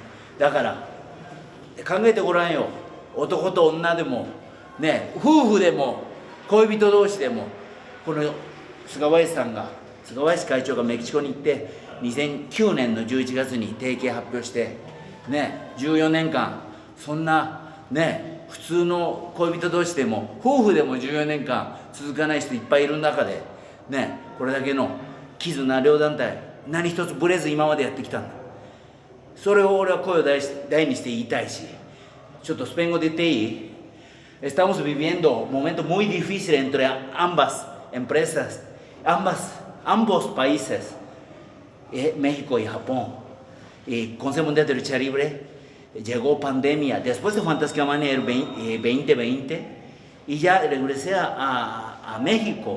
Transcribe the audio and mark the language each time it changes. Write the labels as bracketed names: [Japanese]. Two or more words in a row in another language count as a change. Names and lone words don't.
[Japanese] だから考えてごらんよ。男と女でもね、夫婦でも恋人同士でも、この菅林会長がメキシコに行って2009年の11月に提携発表してね、14年間そんなね、普通の恋人同士でも夫婦でも14年間続かない人いっぱいいる中でね、これだけの絆、両団体何一つブレず今までやってきたんだ。それを俺は声を大にして言いたいし、ちょっとスペイン語で言っていい ？ [Spanish] Estamos viviendo momentos muy difíciles entre ambas empresas, ambos países, México y Japón. Consejo Mundial de Lucha Libre, llegó pandemia después de Fantasía Mania 2020 y ya regresé a México.